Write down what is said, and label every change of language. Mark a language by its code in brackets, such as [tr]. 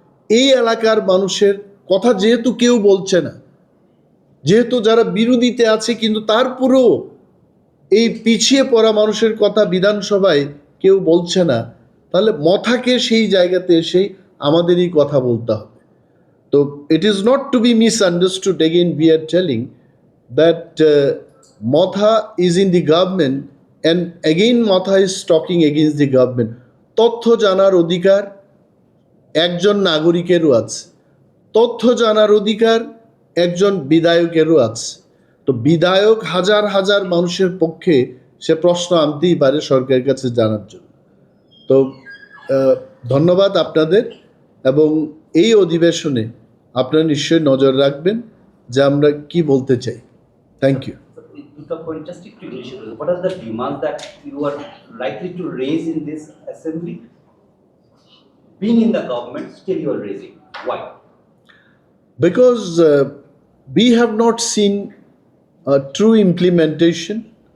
[bn] এই এলাকার মানুষের কথা যেহেতু কেউ বলছে না, যেহেতু যারা বিরোধীতে আছে, কিন্তু তারপরেও এই পিছিয়ে পড়া মানুষের কথা বিধানসভায় কেউ বলছে না, তাহলে মথাকে সেই জায়গাতে এসেই আমাদেরই কথা বলতে হবে। [en] তো it is not to be misunderstood. Again, we are telling that Motha is in the government, and again Motha is talking against the government. [bn] তথ্য জানার অধিকার একজন নাগরিকেরও আছে, তথ্য জানার অধিকার একজন বিধায়কেরও আছে। তো বিধায়ক হাজার হাজার মানুষের পক্ষে সে প্রশ্ন আনতেই পারে সরকারের কাছে জানার জন্য। তো ধন্যবাদ আপনাদের, এবং এই অধিবেশনে আপনারা নিশ্চয়ই নজর রাখবেন যে আমরা কি বলতে চাই। [en] Thank you. Just to what are the demands that you are likely to raise in this assembly? Being in the government, still you are raising. Why? Because we have not seen a true implementation.